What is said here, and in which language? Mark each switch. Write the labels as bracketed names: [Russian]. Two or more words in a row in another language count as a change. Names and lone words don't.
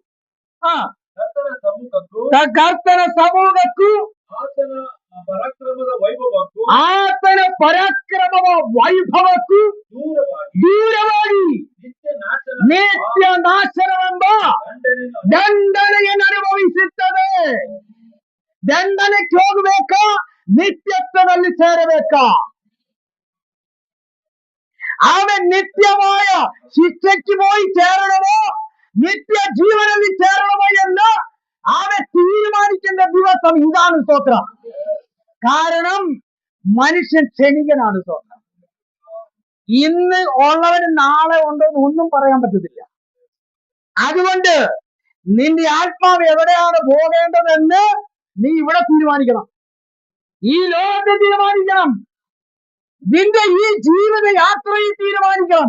[Kannada] ಕರ್ತನ ಸಮೂಹಕ್ಕೂ ಆತನ ಪರಾಕ್ರಮದ ವೈಭವಕ್ಕೂ ದೂರವಾಗಿ ನಿತ್ಯ ನಾಶನವೆಂಬ ದಂಡನೆಯನ್ನು ಅನುಭವಿಸುತ್ತದೆ. ದಂಡನೆಗೆ ಹೋಗಬೇಕಾ? ನಿತ್ಯತ್ವದಲ್ಲಿ ಸೇರಬೇಕಾ? [Tamil] அவன் நித்தியமாய சிக்ஷைக்கு போய் சேரணுமோ நித்திய ஜீவனில் சேரணுமோ [Malayalam] എന്ന് അവൻ തീരുമാനിക്കുന്ന ദിവസം ഇതാണ് സ്തോത്രം. കാരണം മനുഷ്യൻ ക്ഷണികനാണ് സ്തോത്രം. ഇന്ന് ഉള്ളവന് നാളെ ഉണ്ടോ എന്ന് ഒന്നും പറയാൻ പറ്റത്തില്ല. അതുകൊണ്ട് നിന്റെ ആത്മാവ് എവിടെയാണ് പോകേണ്ടതെന്ന് നീ ഇവിടെ തീരുമാനിക്കണം, ഈ ലോകത്തെ തീരുമാനിക്കണം, നിന്റെ ഈ ജീവിത യാത്രയിൽ തീരുമാനിക്കണം.